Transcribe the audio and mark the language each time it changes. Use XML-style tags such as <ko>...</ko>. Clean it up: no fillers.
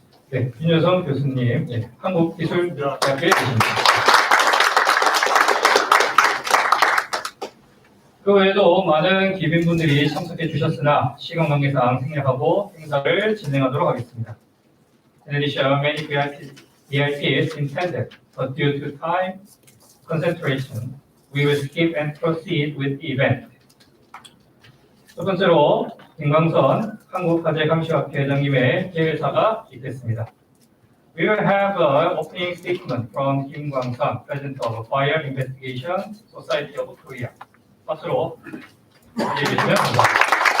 <ko>네, 윤여성 교수님, 네, 한국기술대학교에 계십니다. 그 외에도 많은 기빈분들이 참석해 주셨으나 시간 관계상 생략하고 행사를 진행하도록 하겠습니다.</ko> <en>In addition, many VIPs intended, but due to time concentration, we will skip and proceed with the event.</en> <ko>첫 번째로 김광선 한국화재감식학회 회장님의 개회사가 있겠습니다.</ko> <en>We will have an opening statement from Kim Kwang-sun, President of Fire Investigation Society of Korea.</en> <ko>박수로 해주시면 감사합니다.</ko>